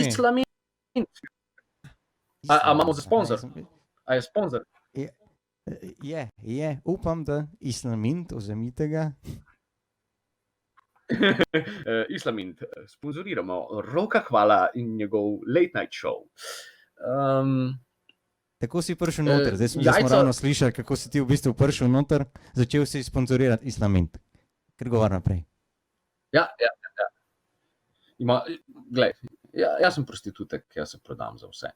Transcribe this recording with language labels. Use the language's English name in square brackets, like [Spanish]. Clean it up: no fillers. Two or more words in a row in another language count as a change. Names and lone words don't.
[Slovenian] Islamint. A imamo za sponzor? A je sponzor? Je, upam, da Islamint, vzemite ga. Islamint, sponzoriramo Roka Hvala in njegov [English] late night show. [Slovenian] Tako si prišel noter, zdaj smo ravno slišali, kako si ti v bistvu prišel noter, začel si sponzorirati Islamint. Ker govor naprej. Ja. Glej, jaz sem prostitutek, jaz se prodam za vse.